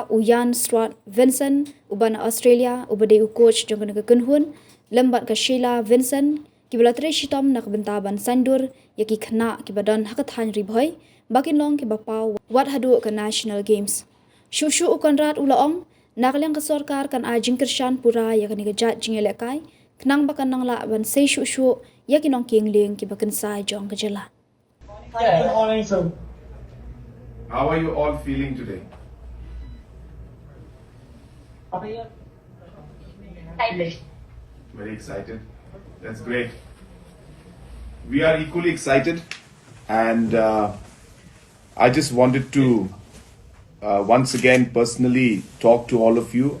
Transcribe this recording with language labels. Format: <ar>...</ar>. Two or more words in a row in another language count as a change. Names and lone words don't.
<kha>uyan Stewart Vincent ubana Australia ubade coach jong ke kenhun lembat ke Sheila Vincent kibala tre shitom nak bentaban sandur yaki khna kibadan hakathan ribhoi bakin long ki bapau wat hadu ke</kha> <en>national games</en> <kha>shushu ukanrat ulaong naklang ke sarkar kan ajing kershan pura yakani ke jat jingele kai knang bakan nang la ban sei shushu yaki nong king ling ki bakan sai jong ke jela.</kha> <en>Good morning, sir. How are you all feeling today? Very excited. That's great. We are equally excited, and I just wanted to once again personally talk to all of you.</en>